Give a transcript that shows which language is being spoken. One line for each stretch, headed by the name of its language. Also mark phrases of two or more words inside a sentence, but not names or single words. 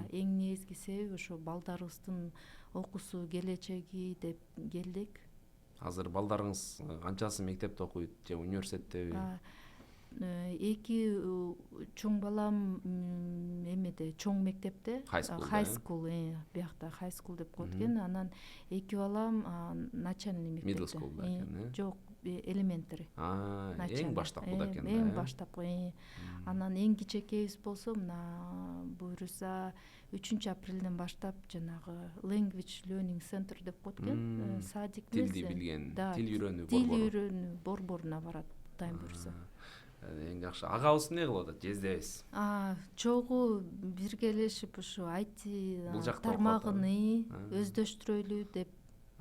Kyrgyz: Эң негизги себеби ушу балдарыбыздын окуусу, келечеги деп келдик. Азыр балдарыңыз канчасы мектепте окуйт же университеттеби? 2 чоң балам эмеде, чоң мектепте,
English: high school,
Kyrgyz: биякта
English: high school
Kyrgyz: деп коет экен. Анан 2 балам начальный мектепте.
English: Middle school экен,
Kyrgyz: Жок, elementary. Эң баштапкыда экен да. Эң баштапкы. Анан эң кичекейибиз болсо мына буюрса 3-апрелден баштап жанагы
English: language learning center
Kyrgyz: деп коет экен. Садик эмес. Тилди билген, тил үйрөнүү борборуна барат тайм буюрса. Эң жакшы. Агабыз эмне кылып атат? Жездебиз. Чогуу биргелешип ушу IT тармагын өздөштүрөлү деп чечтик.